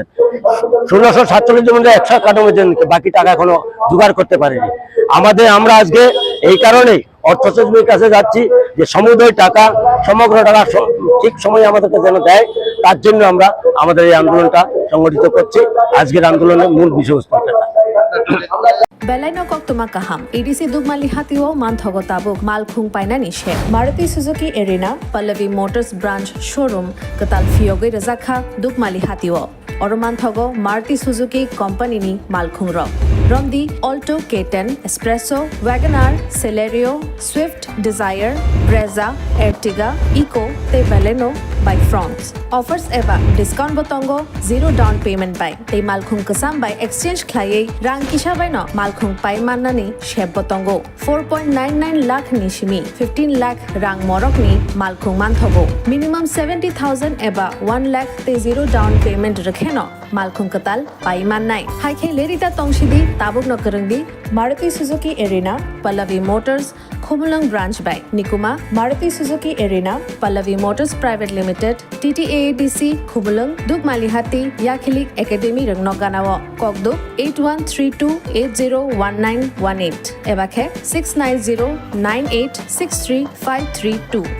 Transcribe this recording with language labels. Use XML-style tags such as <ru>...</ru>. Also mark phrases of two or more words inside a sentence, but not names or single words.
<bn>1647 জনের 191 জনকে, বাকি টাকা এখনো জোগাড় করতে পারেনি। আমরা আজকে এই কারণেই অর্থ সচিবের কাছে যাচ্ছি যে সমুদয় টাকা, সমগ্র টাকা ঠিক সময়ে আমাদেরকে যেন দেয়। তার জন্য আমরা আমাদের এই আন্দোলনটা সংগঠিত করছি। আজকের আন্দোলনের মূল বিষয়বস্তু এটা।</bn> <trp>Belaino koktuma kaham. EDC Dugmali Hatiwo Manthogo Tabuk Malkhung Painani She. Maruti Suzuki Arena, Pallavi Motors Branch Showroom, Katal Fioge Razakha Dugmali Hatiwo. Oromanthogo Maruti Suzuki Company ni Malkhung Ro. Rondi Alto K10, Espresso, Wagoner, Celerio, Swift, Desire, Brezza, Ertiga, Eco, Te Belaino by France. Offers eva discount botongo, 0</trp> <en>down payment</en> <trp>by. Te Malkhung Kasam by exchange klaye rang kisha by no Malkhung pai manani sheb botongo. 4.99 lakh nishimi, 15 lakh rang morok ni Malkhung manthogo. Minimum 70,000 eba 1 lakh te 0</trp> <en>down payment</en> <trp>rakheno. Malkhung Katal pai manai. Haike lerita tongshidi tabuk no karangdi. Maruti Suzuki Arena, Pallavi Motors, Khumulang Branch by Nikuma, Maruti Suzuki Arena, Pallavi Motors Private Limited, TTAADC, Khumulang, Dugmalihati, Yakhilik Academy Rangnoganawa, Kokduk 8132801918, Ebakhe 69098635332.</trp>